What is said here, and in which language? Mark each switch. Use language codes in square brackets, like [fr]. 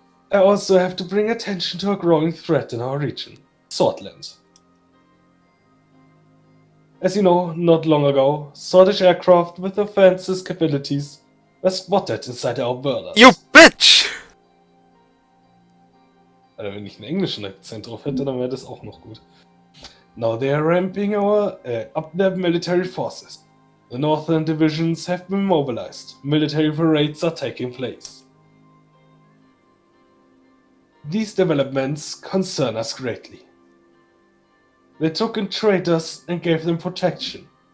[en] I also have to bring attention to a growing threat in our region, Swordland. As you know, not long ago, Swordish aircraft with offensive capabilities were spotted inside our borders. You bitch! [de] Also wenn ich einen englischen Akzent drauf hätte, dann wäre das auch noch gut. [en] Now they are ramping up their military forces. The northern divisions have been mobilized. Military parades are taking place. These developments concern us greatly. They took in traitors and gave them protection.